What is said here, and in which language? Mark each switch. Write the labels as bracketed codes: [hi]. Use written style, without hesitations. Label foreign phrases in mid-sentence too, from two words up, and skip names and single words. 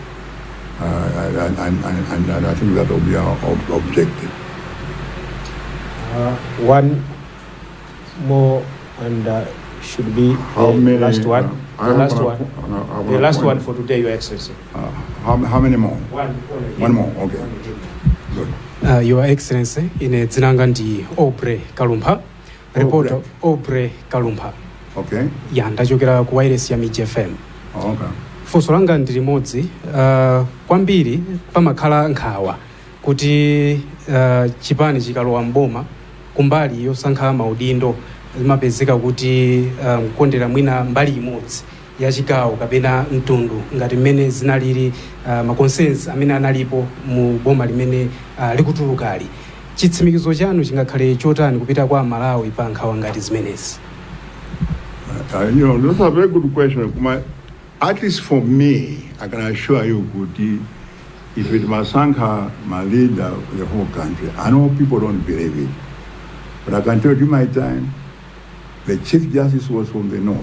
[en] And I think that will be our objective. One more, and should be the last one. The last one for today, Your Excellency. How many more? One more, okay. Good. Your Excellency, [ny] ine dzinanga ndi Obre Kalumpha, reporter Obre Kalumpha. Okay. Ya ndachokera ku wireless ya Miji FM. Okay. Funso langa ndi limodzi, kwambiri pamakhala nkhawa kuti chipani chikalowa mboma kumbali yosankha maudindo zimapezeka kuti kukondera mwina mbali imodzi ya chigawo kapena mtundu ngati mmene zinalili maconcerns amene analipo mu boma limene likutulukali. Chitsimikizo chanu chingakhale chotani kupita kwa Malawi pa nkhawa ngati zimenezi? [en] Those are very good questions. At least for me, I can assure you, Kuti, if it Masanka, my leader, the whole country, I know people don't believe it. But I can tell you my time, the Chief Justice was from the North.